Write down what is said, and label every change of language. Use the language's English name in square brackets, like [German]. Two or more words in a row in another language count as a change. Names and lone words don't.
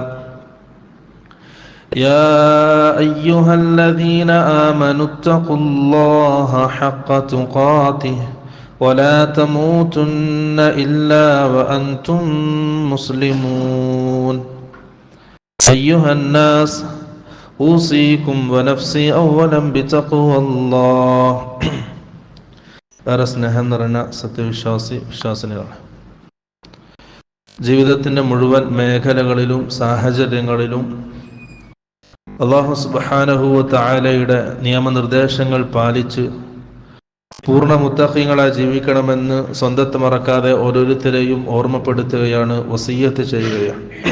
[Arabic] يا أيها الذين آمنوا اتقوا الله حق تقاته ولا تموتن إلا وأنتم مسلمون أيها الناس أوصيكم ونفسي أولا بتقوى الله [Malayalam] സ്നേഹം നിറഞ്ഞ വിശ്വാസിനികളാണ്. ജീവിതത്തിൻ്റെ മുഴുവൻ മേഖലകളിലും സാഹചര്യങ്ങളിലും അല്ലാഹു [Arabic] سبحانه وتعالى [Malayalam] നിയമനിർദ്ദേശങ്ങൾ പാലിച്ച് പൂർണ്ണ മുത്തഖീങ്ങളായി ജീവിക്കണമെന്ന് സ്വന്തത്തെ മറക്കാതെ ഓരോരുത്തരെയും ഓർമ്മപ്പെടുത്തുകയാണ്, വസിയ്യത്ത് ചെയ്യുകയാണ്.